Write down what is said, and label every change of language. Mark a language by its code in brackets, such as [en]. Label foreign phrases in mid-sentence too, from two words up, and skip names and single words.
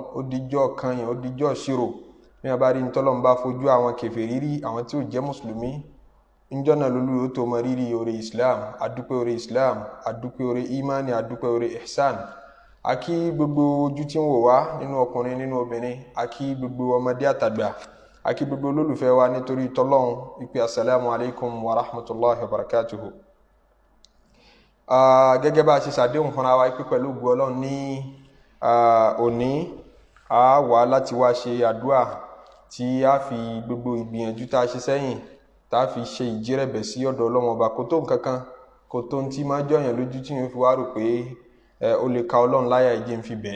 [yo] Ó dijọ́ kan yẹn, ó dijọ́ ṣírò. Bí wọ́n bá rí ntọ́lọ́run bá fojú àwọn kèfèrí rí, àwọn tí ò jẹ́ mùsùlùmí, ńjọ́ náà lólú yóò tó mọ rírì oore Islam. Adúpẹ́ oore Islam, adúpẹ́ oore imani, adúpẹ́ oore ihsan. A kí gbogbo ojú tí ń wò wá nínú ọkùnrin nínú obìnrin, a kí gbogbo ọmọdé àtàgbà, a kí gbogbo olólùfẹ́ wa nítorí tọ́lọ́run ìpè [ar] السلام عليكم ورحمة الله وبركاته. [yo] Gẹ́gẹ́ bá a ṣe ṣàdéhùn fúnra wa pé pẹ̀lú ògo Ọlọ́run ní òní a wà láti wá ṣe àdúà tí a fi gbogbo ìgbìyànjú tá a ṣe sẹ́yìn tá a fi ṣe ìjírẹ̀bẹ̀ sí ọ̀dọ̀ Ọlọ́run ọba. Kò tó nǹkan kan, kò tó ń tí máa jọyàn lójú tí yóò fi wá rò pé ó lè ka Ọlọ́run láyà ìjẹ́ ń fi bẹ́ẹ̀.